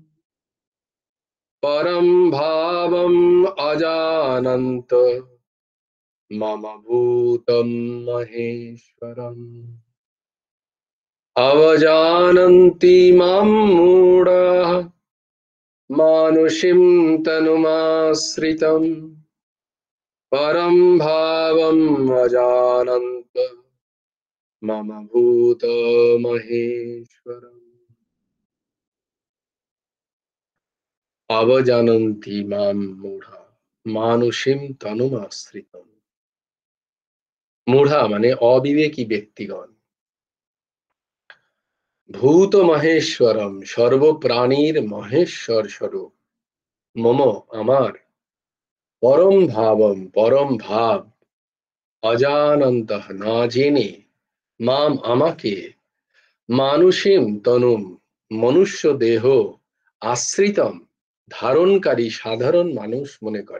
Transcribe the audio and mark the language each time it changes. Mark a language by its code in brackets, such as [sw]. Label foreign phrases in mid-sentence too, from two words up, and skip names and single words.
[sa] परम भावम् अजानन्त मम भूतम् महेश्वरम् अवजानन्ति माम् मूढाः मानुषीम् तनुमाश्रितम् परम भावम् अजानन्त मम भूत महेश्वरम्। अवजानन्ति माम् मूढा मानुषीम् तनुमाश्रितम्। [bn] মূঢ়া মানে অবিবেকী ব্যক্তিগণ। [sa] भूत महेश्वरम् [bn] সর্বপ্রাণীর মহেশ্বর স্বরূপ। মম আমার [sa] परम भावम् [bn] পরম ভাব অজানন্তঃ না জেনে মাম আমাকে [sa] मानुषीम् तनुम् [bn] মনুষ্য দেহ আশ্রিতম ধারণকারী সাধারণ মানুষ মনে করে।